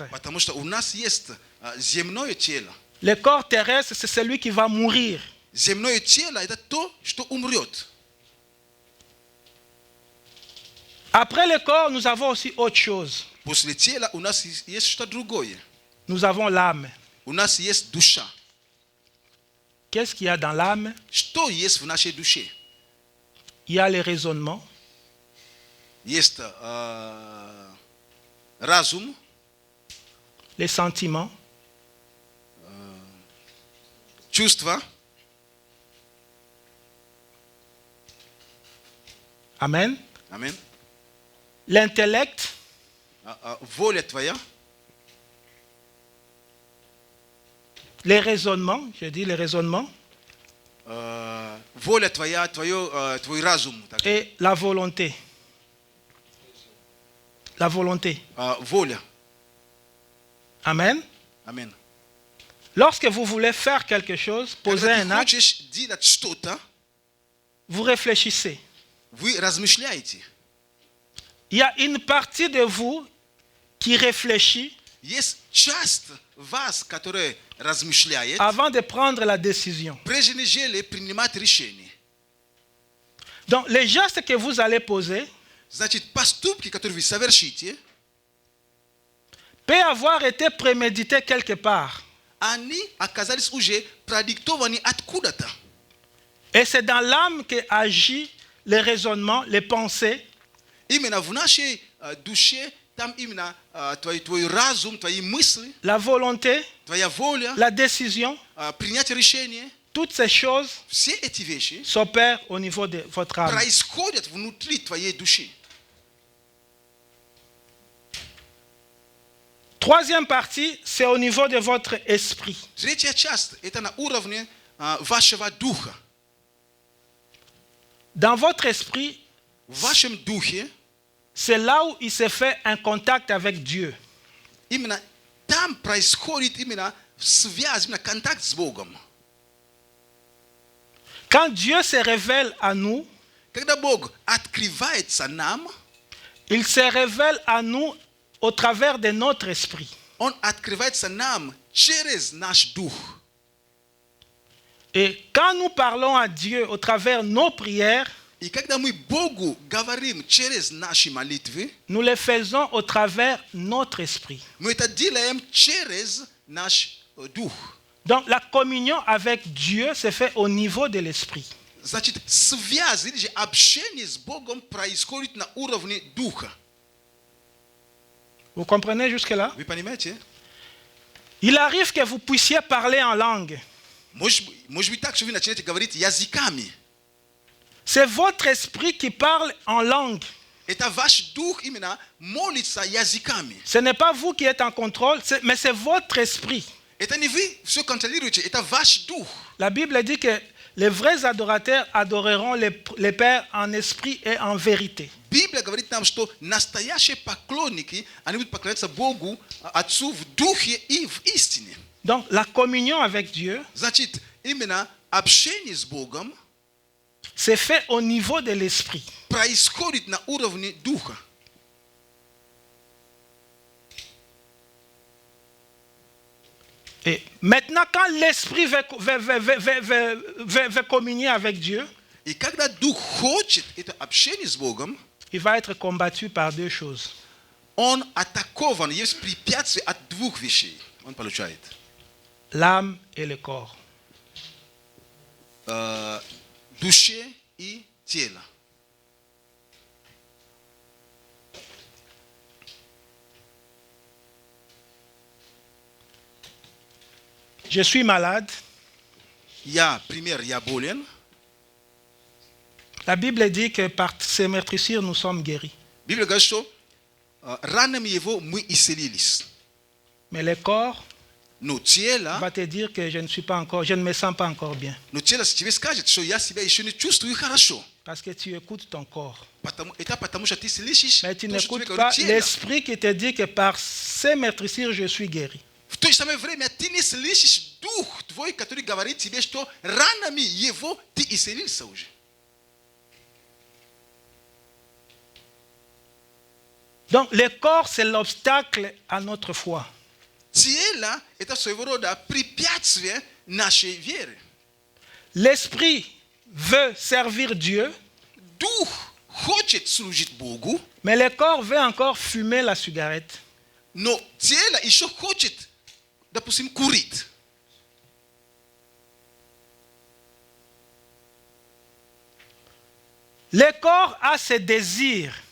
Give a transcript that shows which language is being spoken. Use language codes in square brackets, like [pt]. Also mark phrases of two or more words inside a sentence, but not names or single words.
[ru] потому что у нас есть земное тело [fr] Le corps terrestre, c'est celui qui va mourir. [ru] земное тело это то что умрёт. [fr] Après le corps, nous avons aussi autre chose. [ru] После тела у нас есть что-то другое. [fr] Nous avons l'âme. [ru] У нас есть душа. [fr] Qu'est-ce qu'il y a dans l'âme? [ru] Что есть в нашей душе? [fr] Il y a les raisonnements, [ru] Есть разум, [fr] les sentiments, [ru] чувства. [fr] amen, [ru] Амин. [fr] l'intellect, [ru] Воля твоя, [fr] les raisonnements, je dis les raisonnements, [ru] воля твоя, твой разум. Так. [fr] et la volonté. La volonté. [ru] Воля. [fr] Amen. [ru] Амин. [fr] Lorsque vous voulez faire quelque chose, poser [ru] Когда [fr] un [ru] ты [fr] acte, [ru] хочешь делать что-то, [fr] vous réfléchissez. [ru] вы размышляете. [fr] Il y a une partie de vous qui réfléchit [ru] Есть часть вас, которая размышляет, [fr] avant de prendre la décision. [ru] прежде нежели принимать решение. [fr] Donc, les gestes que vous allez poser [ru] Значит, поступки, которые вы совершите, [fr] peuvent avoir été prémédités quelque part. [ru] они оказались уже продиктованы откуда-то. [fr] Et c'est dans l'âme que agit les raisonnements, les pensées, [ru] Именно в нашей душе, там именно твой разум, твои мысли, [fr] la volonté, [ru] твоя воля, [fr] la décision, [ru] принять решение, [fr] toutes ces choses [ru] все эти вещи [fr] s'opèrent au niveau de votre âme. [ru] происходят внутри твоей души. [fr] Troisième partie, c'est au niveau de votre esprit. [ru] Третья часть – это на уровне вашего духа. [fr] Dans votre esprit, [ru] В вашем духе, [fr] c'est là où il se fait un contact avec Dieu. [ru] именно там происходит именно связь, именно контакт с Богом. [fr] Quand Dieu se révèle à nous, [ru] Когда Бог открывается нам, [fr] il se révèle à nous au travers de notre esprit. [ru] Он открывается нам через наш дух. [fr] Et quand nous parlons à Dieu au travers de nos prières, [ru] И когда мы Богу говорим через наши молитвы, [fr] nous le faisons au travers de notre esprit. [ru] мы это делаем через наш дух. [fr] Donc la communion avec Dieu se fait au niveau de l'esprit. [ru] Значит, связь или же общение с Богом происходит на уровне духа. [fr] Vous comprenez jusque-là? [ru] Вы понимаете? [fr] Il arrive que vous puissiez parler en langue. [ru] Может быть так, что вы начинаете говорить языками. [fr] C'est votre esprit qui parle en langue. [ru] Это ваш дух именно молится языками. [fr] Ce n'est pas vous qui êtes en contrôle, mais c'est votre esprit. [ru] Это не вы все контролируете, это ваш дух. [fr] La Bible dit que les vrais adorateurs adoreront les Pères en esprit et en vérité. [ru] Библия говорит нам, что настоящие поклонники, они будут поклоняться Богу, Отцу в духе и в истине. [fr] Donc la communion avec Dieu [ru] Значит, именно общение с Богом [fr] c'est fait au niveau de l'esprit. [ru] происходит на уровне духа. [fr] Et maintenant, quand l'esprit veut communier avec Dieu, [ru] И когда дух хочет это общение с Богом, il va être combattu par deux choses. он атакован, есть препятствие от двух вещей. Он получает. [fr] L'âme et le corps. [ru] Душе и тело. [fr] Je suis malade. [ru] Пример, я болен. [fr] La Bible dit que par ses meurtrissures, nous sommes guéris. [ru] Библия говорит, что ранами его мы исцелились. [fr] Mais le corps, [ru] но тело [fr] va te dire que je ne me sens pas encore bien. [ru] si тебе скажет, что я себя еще не чувствую хорошо. [fr] Parce que tu écoutes ton corps. [ru] Это потому что ты слышишь [fr] Mais tu [ru] то, что тебе [fr] n'écoutes [ru] говорит [fr] pas [ru] тело. [fr] l'esprit qui te dit que par ces meurtrissures, je suis guéri. [ru] В то же самое время ты не слышишь дух твой, который говорит тебе, что ранами его ты исцелился уже. [fr] Donc, le corps, c'est l'obstacle à notre foi. [ru] Тело – это своего рода препятствие нашей веры. [fr] L'esprit veut servir Dieu, [ru] Дух хочет служить Богу, [fr] mais le corps veut encore fumer la cigarette. [ru] но тело еще хочет, допустим, курить. [fr] Le corps a ses désirs